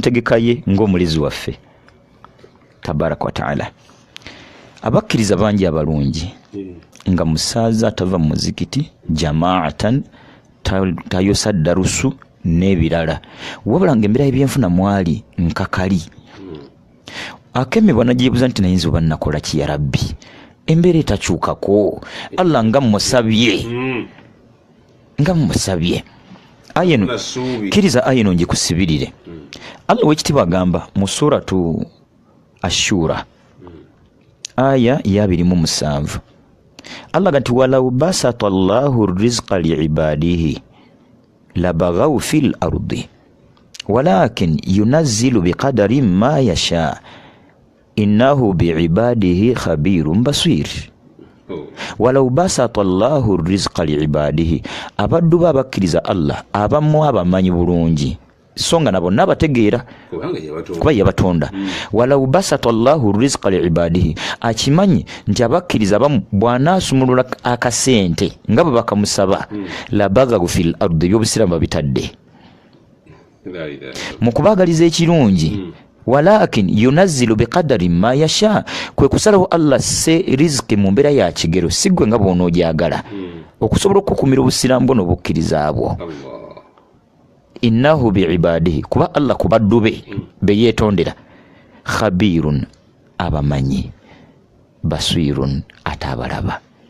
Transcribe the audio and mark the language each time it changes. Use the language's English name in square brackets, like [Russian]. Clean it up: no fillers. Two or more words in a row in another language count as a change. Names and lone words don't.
[Ganda] ntegeka ye ng'omulezi waffe [Arabic] تبارك وتعالى [Ganda] abakkiriza bangi abalungi nga musaaza atava mu muzikiti jamaatan tayosa darusu n'ebirala wabula nga embeera y'ebyenfuna mwali nkakali akemebwa najeebuza nti nayinza oba nakola ki [Arabic] يا رب [Ganda] embeera etakyukako Allah nga mmusabye ayeno kiriza ayeno ngikusibirire Allah wekitiibwa agamba mu [Arabic] سورة الشورى [Ganda] aya ya 27 Allah gati walau [Arabic] بسط الله رزق لعباده لبغوا في الأرض ولكن ينزل بقدر ما يشاء إنه بعباده خبير بصير ولو بسط الله رزق لعباده [Ganda] abaddu babakkiriza Allah abamu abamanyi bulungi songa nabo nabategeera kuba yabatonda [Arabic] ولو بسط الله رزق لعباده [Ganda] akimanyi nti abakkiriza abamu bw'anaasumulula akasente nga bwe bakamusaba [Arabic] لبغوا في الأرض [Ganda] by'obusiraamu babitadde mu kubaagaliza ekirungi [Arabic] ولكن ينزل بقدر ما يشاء [Ganda] kwe kusalawo Allah se riziki mu mbeera ya kigero sigwe nga bw'onoojagala okusobola okukumira obusiraamu bwo n'obukkiriza bwo [Arabic] إنه بعباده [Ganda] kuba Allah kubaddu be beyeetondera khabirun abamanyi basirun atabalaba